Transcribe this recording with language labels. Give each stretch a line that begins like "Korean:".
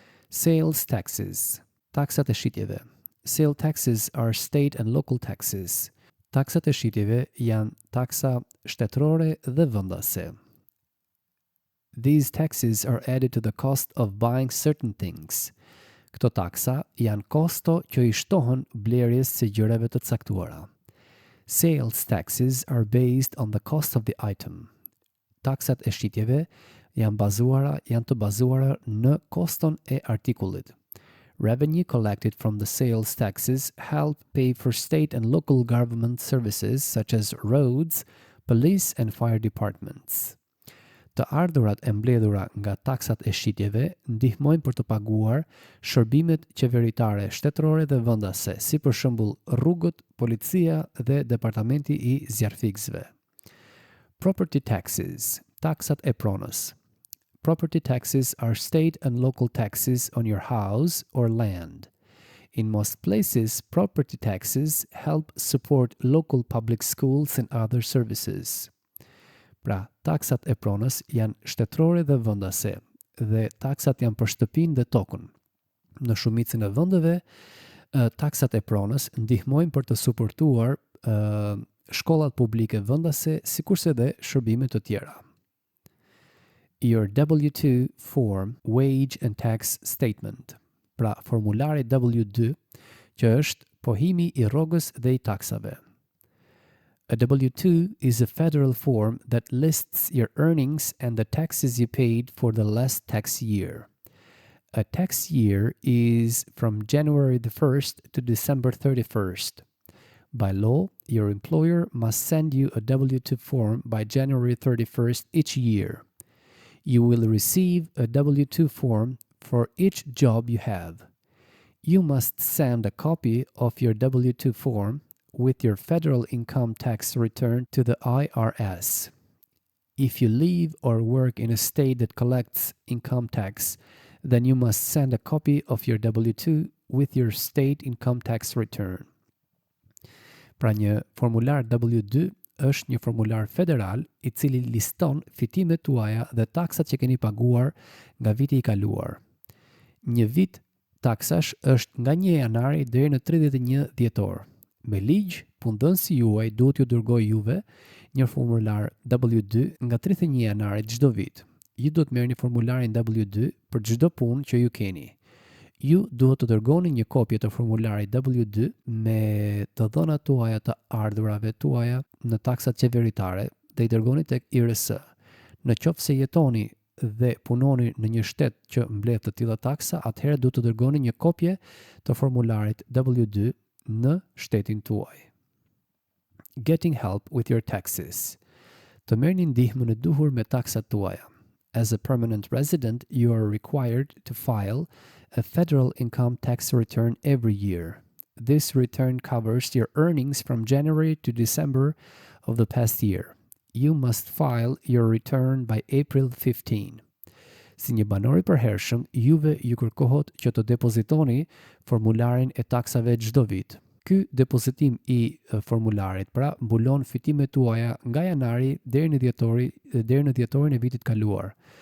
English: Sales taxes.
Albanian: Taksat e shitjeve.
English: Sale taxes are state and local taxes.
Albanian: Taksat e shitjeve janë taksa shtetërore dhe vendase.
English: These taxes are added to the cost of buying certain things.
Albanian: Këto taksa janë kosto që i shtohen blerjes së gjërave të caktuara.
English: Sales taxes are based on the cost of the item.
Albanian: Taksat e shitjeve janë të bazuara në koston e artikullit.
English: Revenue collected from the sales taxes help pay for state and local government services such as roads, police and fire departments.
Albanian: Të ardhurat e mbledhura nga taksat e shitjeve ndihmojnë për të paguar shërbimet qeveritare shtetërore dhe vendase, si për shembull rrugët, policia dhe departamenti I zjarfikësve.
English: Property taxes,
Albanian: taksat e pronës.
English: Property taxes are state and local taxes on your house or land. In most places, property taxes help support local public schools and other services.
Albanian: Pra, taksat e pronës janë shtetërore dhe vendase, dhe taksat janë për shtëpinë dhe tokën. Në shumicën e vendeve, taksat e pronës ndihmojnë për të suportuar shkollat publike vendase, sikurse dhe shërbime të tjera.
English: Your W-2 form, wage and tax statement.
Albanian: Pra, formulari W-2, që është pohimi I rrogës dhe I taksave.
English: A W-2 is a federal form that lists your earnings and the taxes you paid for the last tax year. A tax year is from January the 1st to December 31st. By law, your employer must send you a W-2 form by January 31st each year. You will receive a W-2 form for each job you have. You must send a copy of your W-2 form with your federal income tax return to the IRS. If you live or work in a state that collects income tax, then you must send a copy of your W-2 with your state income tax return.
Albanian: Pra një formular W-2 është një formular federal I cili liston fitimet tuaja dhe taksat që keni paguar nga viti I kaluar. Një vit taksash është nga 1 janari deri në 31 dhjetor. Me ligj, punëdhënësi juaj duhet ju dërgojë juve një formular W-2 nga 31 janari çdo vit. Ju duhet merrni formularin W-2 për çdo punë që ju keni. Ju duhet të dërgoni një kopje të formularit W-2 me të dhënat tuaja të ardhurave tuaja në taksat qeveritare dhe I dërgoni tek IRS. Në qoftë se jetoni dhe punoni në një shtet që mbledh të tilla taksa, atëherë duhet të dërgoni një kopje të formularit W-2 në shtetin tuaj.
English: Getting help with your taxes.
Albanian: Të merrni ndihmën e duhur me taksat tuaja.
English: As a permanent resident, you are required to file a federal income tax return every year. This return covers your earnings from January to December of the past year. You must file your return by April 15.
Albanian: Si një banor I përhershëm, juve ju kërkohet që të depozitoni formularin e taksave çdo vit. Ky depozitim I formularit pra mbulon fitimet tuaja nga janari deri në dhjetorin e vitit kaluar.